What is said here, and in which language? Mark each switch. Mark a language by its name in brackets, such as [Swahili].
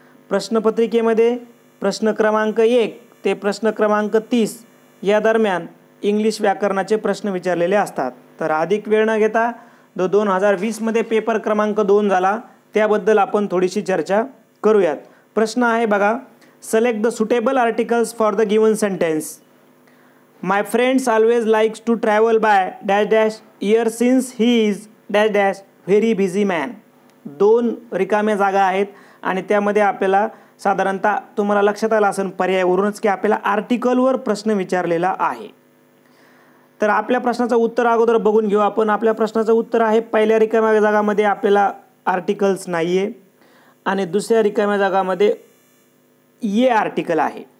[Marathi] प्रश्नपत्रिकेमध्ये प्रश्न क्रमांक 1 ते प्रश्न क्रमांक 30 या दरम्यान इंग्लिश व्याकरणाचे प्रश्न विचारलेले असतात। तर अधिक वेळ न घेता 2020 मध्ये पेपर क्रमांक 2 झाला त्याबद्दल आपण थोडीशी चर्चा करूयात। प्रश्न आहे बघा, [English] Select the suitable articles for the given sentence. My friends always likes to travel by dash dash year since he is dash dash very busy man। [Marathi] दोन रिकाम्या जागा आहेत आणि त्यामध्ये आपल्याला साधारणतः तुम्हाला लक्षात आलं असेल पर्यायावरूनच की आपल्याला आर्टिकलवर प्रश्न विचारलेला आहे। तर आपल्या प्रश्नाचं उत्तर अगोदर बघून घेऊ आपण। आपल्या प्रश्नाचं उत्तर आहे, पहिल्या रिकाम्या जागामध्ये आपल्याला आर्टिकल्स नाही आहे आणि दुसऱ्या रिकाम्या जागामध्ये ये आर्टिकल आहे।